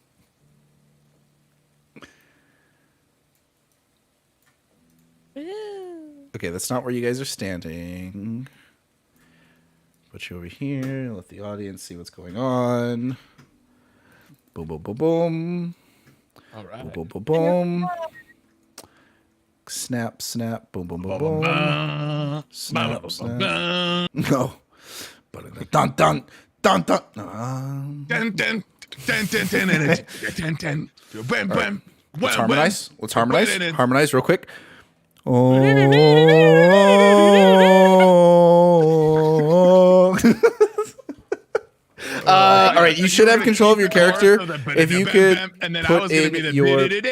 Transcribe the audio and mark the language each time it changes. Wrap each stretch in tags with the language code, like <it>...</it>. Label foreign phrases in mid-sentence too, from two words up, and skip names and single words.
<en>Okay, that's not where you guys are standing. Put you over here. Let the audience see what's going on. Boom, boom, boom, boom. All right. Boom, boom, boom, boom. Snap, snap. Boom, boom, boom, boom. Snap, snap. No. Dun, dun, dun, dun. Dun, dun, dun, dun, dun, dun, dun, dun. Bam, bam. Let's harmonize. Let's harmonize. Harmonize real quick. Oh. All right, you should have control of your character. If you could put in your...</en>